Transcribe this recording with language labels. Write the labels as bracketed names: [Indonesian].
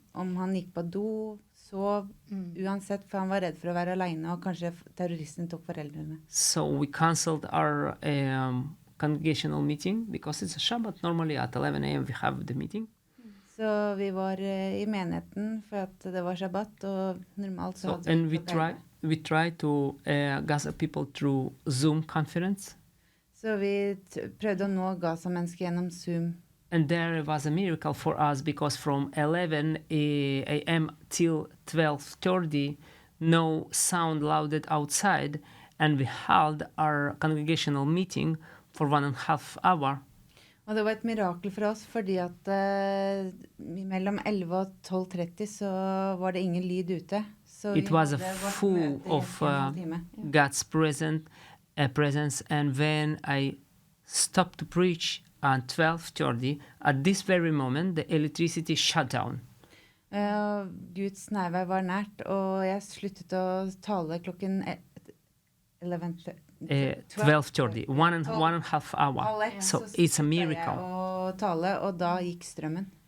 [Norwegian] Om han gikk på do, sov, uansett, for han var redd for å være alene, og kanskje terroristen tok foreldrene. [English] So we cancelled our congregational meeting because it's a Shabbat. Normally at 11 a.m. we have the meeting. [Norwegian] Så vi var I menigheten for at det var Shabbat, og normalt så hadde [English] and we try to gather people through Zoom conference. [Norwegian] Så vi prøvde å nå Gaza-mennesker gjennom Zoom. [English] And there was a miracle for us because from 11 a.m. till 12:30, no sound louded outside, and we held our congregational meeting for 1.5 hours. [Norwegian] Og det var et mirakel for oss, fordi at mellom 11 og 12:30 så var det ingen lyd ute. Så [English] It was full of God's presence, and when I stopped to preach at 12:30, at this very moment, the electricity shut down. [Norwegian] Guds nærvær var nært, og jeg sluttet å tale klokken [English] 12:30, 1.5 hours. So it's a miracle. [Norwegian] Og tale, og da gikk strømmen.